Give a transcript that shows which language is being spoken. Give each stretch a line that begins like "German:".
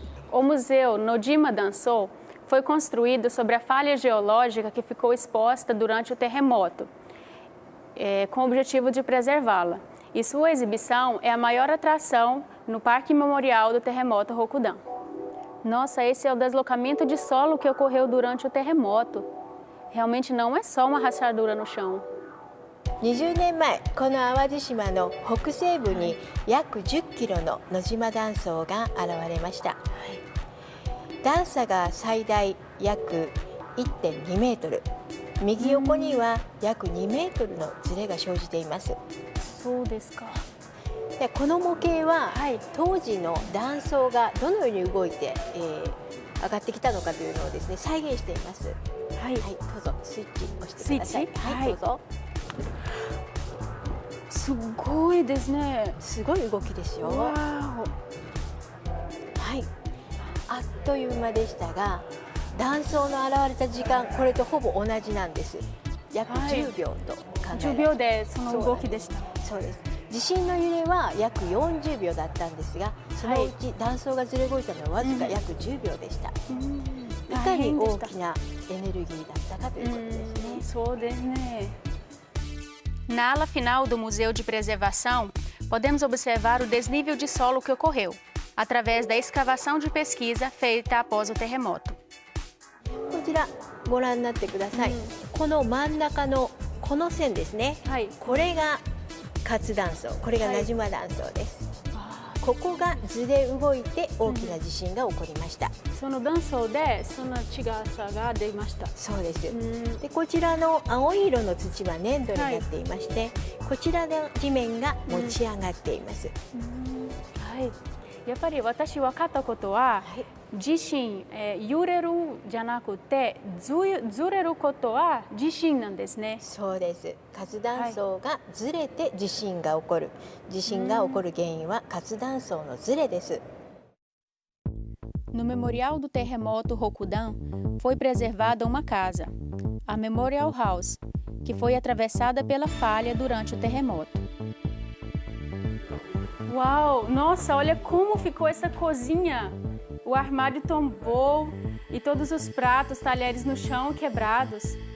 Portuguese: O museu Nojima Danso foi construído sobre a falha geológica que ficou exposta durante o terremoto, com o objetivo de preservá-la. E sua exibição é a maior atração no Parque Memorial do Terremoto Rokudan. Nossa, esse é o deslocamento de solo que ocorreu durante o terremoto. Realmente não é só uma rachadura no chão.
Japanese: 20年前、この淡路島の北西部に約10キロの野島断層が現れました。段差が最大約 1.2 メートル、右横には約2メートルのズレが生じています。そうですか。でこの模型は、当時の断層がどのように動いて、上がってきたのかというのをですね、再現しています。はい、どうぞスイッチ押してください。はい、どうぞ。すごいですね。すごい動きですよ。はい。あっという間でしたが、断層の現れた時間、これとほぼ同じなんです。約10秒と考えられます。 10秒でその動きでした。そうです。地震の揺れは約40秒だったんですが、そのうち断層がずれ動いたのはわずか約10秒でした。いかに大きなエネルギーだったかということですね。そうですね。
Portuguese: Na ala final do Museu de Preservação, podemos observar o desnível de solo que ocorreu, através da escavação de pesquisa feita após o terremoto.
Japanese: こちらご覧になってください。この真ん中のこの線ですね。これが活断層、これが名島断層です。ここがずれ動いて大きな地震が起こりました。その断層でその違さが出ました。そうです。でこちらの青い色の土は粘土になっていまして、こちらの地面が持ち上がっています。はい。やっぱり私分かったことは、地震、揺れるじゃなくてずれることは地震なんですね。そうです。活断層がずれて地震が起こる。地震が起こる原因は活断層のずれです。
Portuguese: No Memorial do Terremoto Rokudan foi preservada uma casa, a Memorial House, que foi atravessada pela falha durante o terremoto. Uau! Nossa, olha como ficou essa cozinha! O armário tombou e todos os pratos, talheres no chão quebrados.